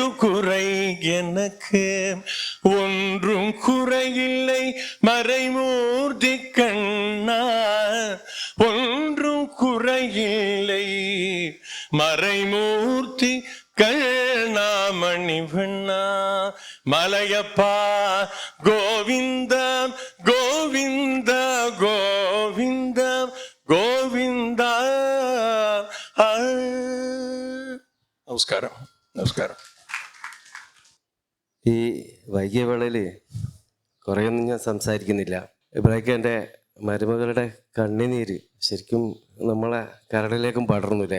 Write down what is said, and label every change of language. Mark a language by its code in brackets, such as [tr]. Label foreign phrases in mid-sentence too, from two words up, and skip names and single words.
[ta] குறை எனக்கு ஒன்றும் குறையில்லை மறைமூர்த்தி கண்ணா ஒன்றும் குறையில்லை மறைமூர்த்தி கண்ணா மணிவண்ணா மலையப்பா கோவிந்தா கோவிந்தா கோவிந்தா கோவிந்தா [ml] നമസ്കാരം നമസ്കാരം. ഈ വൈകിയ വേളയിൽ കുറേയൊന്നും ഞാൻ സംസാരിക്കുന്നില്ല. ഇബ്രാഹിം എൻ്റെ മരുമകളുടെ കണ്ണുനീര് ശരിക്കും നമ്മളെ കരളിലേക്കും പടർന്നുല്ലേ.